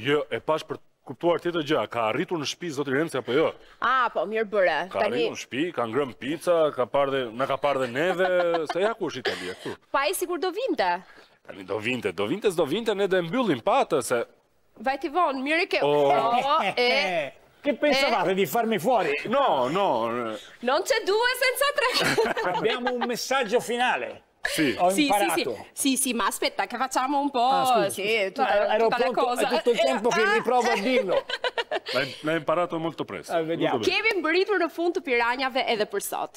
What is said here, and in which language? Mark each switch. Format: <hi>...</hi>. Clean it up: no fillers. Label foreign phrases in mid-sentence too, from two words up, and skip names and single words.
<sq>Jo, e pash për kuptuar tjetër gjë, ka arritur në shtëpi zoti Renci apo jo? Po mirë bëre. Ka arritur në shtëpi, ka ngrënë pica, na ka parë dhe neve, se ja ku është Italia këtu. Pa ai sikur do vinte. Tani do vinte, ne do e mbyllim patë se Vajti vonë, mirë ke.</sq> <it>Che pensavate di farmi fuori? No. Non c'è due senza tre. Abbiamo un messaggio finale. Sì. Ho imparato. Sì, ma aspetta che facciamo un po', ero tutta la pronto, cosa. è tutto il tempo che riprovo a dirlo. L'hai imparato molto presto. Vediamo.</it> <sq>Kemi mbërritur në fund të piranjave edhe për sot.</sq>